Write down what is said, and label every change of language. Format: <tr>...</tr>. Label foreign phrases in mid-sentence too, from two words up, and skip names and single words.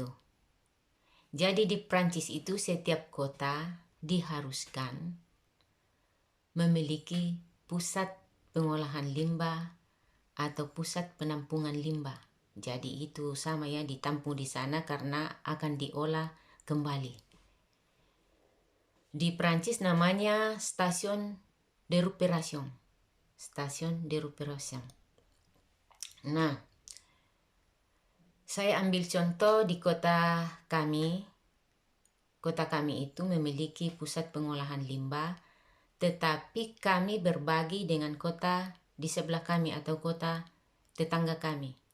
<id>Jadi di Prancis itu setiap kota diharuskan memiliki pusat pengolahan limbah atau pusat penampungan limbah. Jadi itu sama ya, ditampung di sana karena akan diolah kembali. Di Prancis namanya stasiun</id> <fr>de récupération. Stasiun de récupération.</fr> <id>Nah, saya ambil contoh di kota kami. Kota kami itu memiliki pusat pengolahan limbah, tetapi kami berbagi dengan kota di sebelah kami atau kota tetangga kami.</id>